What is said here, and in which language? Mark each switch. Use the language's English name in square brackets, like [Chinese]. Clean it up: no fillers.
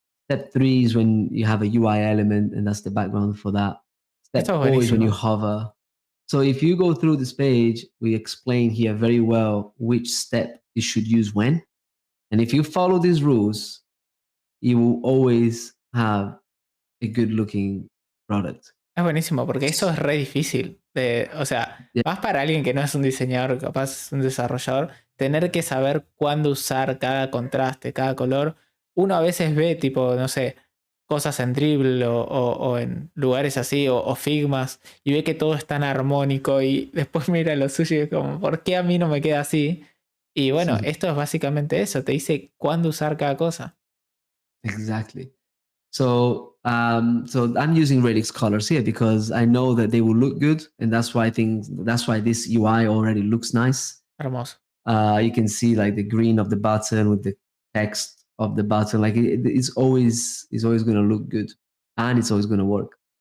[English] Step 3 is when you have a UI element, and that's the background for that. Step 4 is when you hover. So if you go through this page, we explain here very well which step you should use when. And if you follow these rules, you will always have a good looking product. [Spanish] Es buenísimo, porque eso es re difícil. O sea, más para alguien que no es un diseñador, capaz es un desarrollador, tener que saber cuándo usar cada contraste, cada color. Uno a veces ve, tipo, no sé, cosas en Dribble o en lugares así, o Figmas, y ve que todo es tan armónico, y después mira lo suyo y es como, ¿por qué a mí no me queda así? Y bueno, esto es básicamente eso, te dice cuándo usar cada cosa. [English] Exactly. So I'm using Radix colors here because I know that they will look good, and that's why this UI already looks nice. [Spanish] Hermoso. [English] You can see like the green of the button with the text of the button. Like it's always going to look good, and it's always going to work.